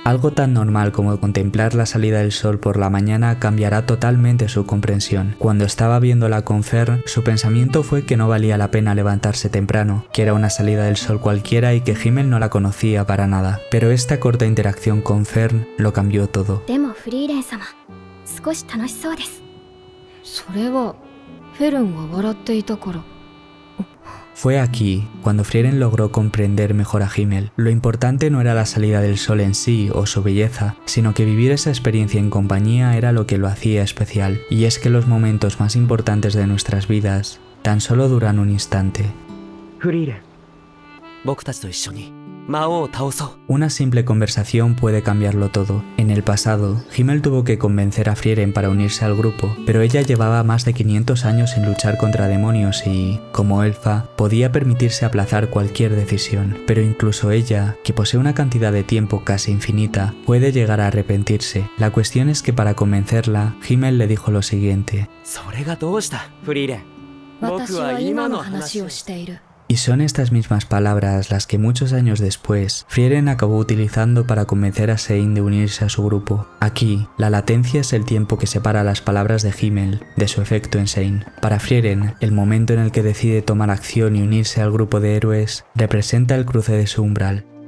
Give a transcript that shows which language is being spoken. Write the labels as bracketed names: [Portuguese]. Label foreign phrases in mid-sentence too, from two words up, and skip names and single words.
[Spanish] Algo tan normal como contemplar la salida del sol por la mañana cambiará totalmente su comprensión. Cuando estaba viéndola con Fern, su pensamiento fue que no valía la pena levantarse temprano, que era una salida del sol cualquiera y que Himmel no la conocía para nada. Pero esta corta interacción con Fern lo cambió todo. [Japanese] でもフリーレン様、少し楽しそうです。それはフェルンが笑っていたから。 [Spanish] Fue aquí cuando Frieren logró comprender mejor a Himmel. Lo importante no era la salida del sol en sí o su belleza, sino que vivir esa experiencia en compañía era lo que lo hacía especial. Y es que los momentos más importantes de nuestras vidas tan solo duran un instante. Frieren, [Japanese] 僕たちと一緒に魔王を倒そう。 [Spanish] Una simple conversación puede cambiarlo todo. En el pasado, Himmel tuvo que convencer a Frieren para unirse al grupo, pero ella llevaba más de 500 años sin luchar contra demonios y, como elfa, podía permitirse aplazar cualquier decisión. Pero incluso ella, que posee una cantidad de tiempo casi infinita, puede llegar a arrepentirse. La cuestión es que para convencerla, Himmel le dijo lo siguiente. [Japanese] それがどうした、フリーレン。僕は今の話をしている。 [Spanish] Y son estas mismas palabras las que muchos años después Frieren acabó utilizando para convencer a Sein de unirse a su grupo. Aquí, la latencia es el tiempo que separa las palabras de Himmel de su efecto en Sein. Para Frieren, el momento en el que decide tomar acción y unirse al grupo de héroes representa el cruce de su umbral.